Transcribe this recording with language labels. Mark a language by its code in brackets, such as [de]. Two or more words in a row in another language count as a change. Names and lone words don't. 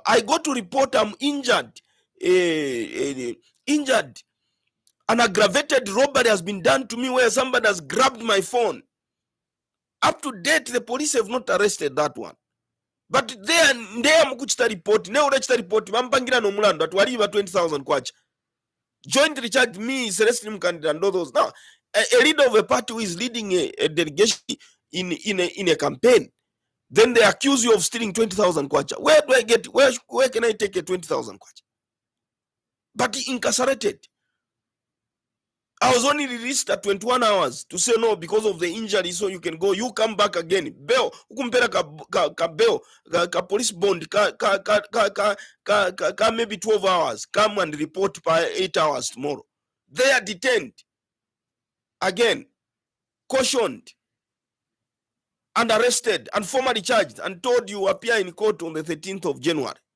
[en] I got to report I'm injured. Injured. An aggravated robbery has been done to me where somebody has grabbed my phone. Up to date, the police have not arrested that one. But they are mkuchita report. [bem] Ne urechita report. Mampangira no mulando. Atuwariba 20,000 kwacha. [en] Joint Richard me, Celestine Mkandida and others. Now, a leader of a party who is leading a delegation in a campaign, then they accuse you of stealing 20,000 kwacha. Where do I get? Where can I take a 20,000 kwacha? But incarcerated. I was only released at 21 hours to say no because of the injury, so you can go. You come back again. Bail. [bem] Ukumpera ka bail, ka [en] police bond, [bem] ka maybe 12 hours. [en] Come and report by 8 hours tomorrow. They are detained. Again, cautioned and arrested and formally charged and told you appear in court on the 13th of January.